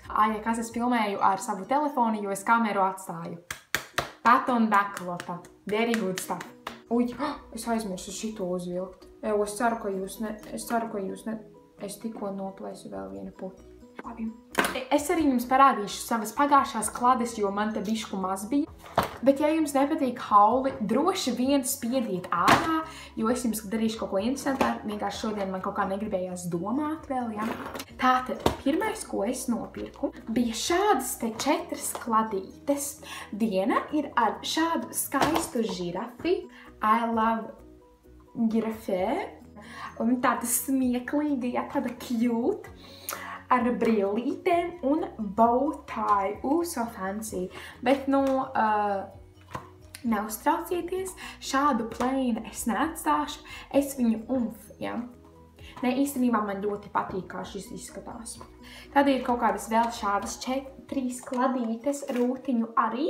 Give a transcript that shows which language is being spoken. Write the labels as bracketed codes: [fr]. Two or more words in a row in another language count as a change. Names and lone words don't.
[lv] Ja kas es filmēju ar savu telefonu, jo es kameru atstāju. Pat un baklota. [en] Very good stuff. [lv] Uj, es aizmirsu šito uzvilkt. Es ceru, ka jūs ne... Es tikko noplēsu vēl vienu puti. Labi. Es arī jums parādīšu savas pagājušās klades, jo man te bišku maz bija. Bet, ja jums nepatīk hauli, droši vien spiediet ārā, jo es jums darīšu kaut ko interesantāku. Vienkārši šodien man kaut kā negribējās domāt vēl, ja? Tātad, pirmais, ko es nopirku, bija šādas te 4 kladītes. Viena ir ar šādu skaistu žirafi. [en] I love giraffe. [lv] Un tāda smieklīga, ja, tāda cute. Ar brillītēm un [en] bow tie. So fancy. [lv] Bet, neuztraucieties, šādu plainu es neatstāšu. Es viņu ja? Ne, īstenībā man ļoti patīk, kā šis izskatās. Tad ir kaut kādas vēl šādas 4 kladītes rūtiņu arī.